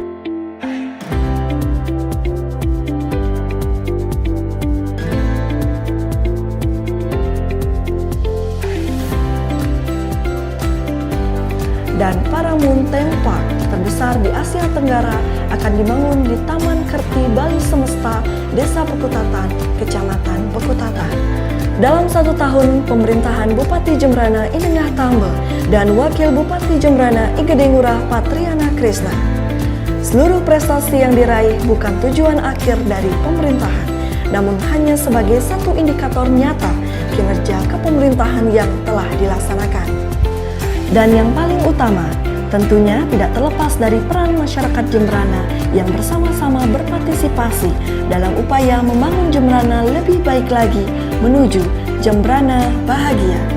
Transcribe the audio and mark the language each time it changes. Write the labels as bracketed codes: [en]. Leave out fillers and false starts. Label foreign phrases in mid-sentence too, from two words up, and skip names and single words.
[id] Dan Paramoon Theme Park terbesar di Asia Tenggara akan dibangun di Taman Kerti Bali Semesta, Desa Pekutatan, Kecamatan Pekutatan. Dalam 1 tahun pemerintahan Bupati Jembrana Inengah Tambe dan Wakil Bupati Jembrana Igede Ngurah Patriana Krisna, seluruh prestasi yang diraih bukan tujuan akhir dari pemerintahan, namun hanya sebagai satu indikator nyata kinerja kepemerintahan yang telah dilaksanakan. Dan yang paling utama, tentunya tidak terlepas dari peran masyarakat Jembrana yang bersama-sama berpartisipasi dalam upaya membangun Jembrana lebih baik lagi menuju Jembrana bahagia.